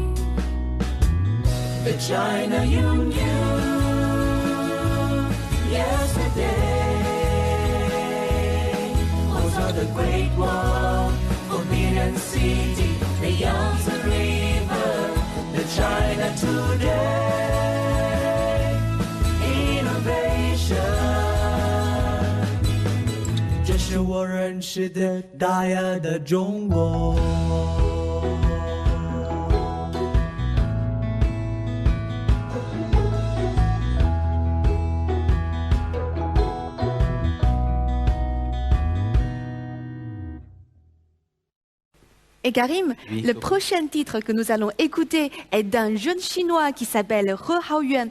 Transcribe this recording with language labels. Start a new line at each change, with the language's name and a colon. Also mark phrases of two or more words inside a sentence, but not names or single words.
English: The China you knew yesterday, also the Great Wall, Forbidden City, the Yangtze River, the China today, innovation.
Chinese: 这是我认识的大呀的中国。
French: Et Karim, le prochain titre que nous allons écouter est d'un jeune chinois qui s'appelle He Haoyuan.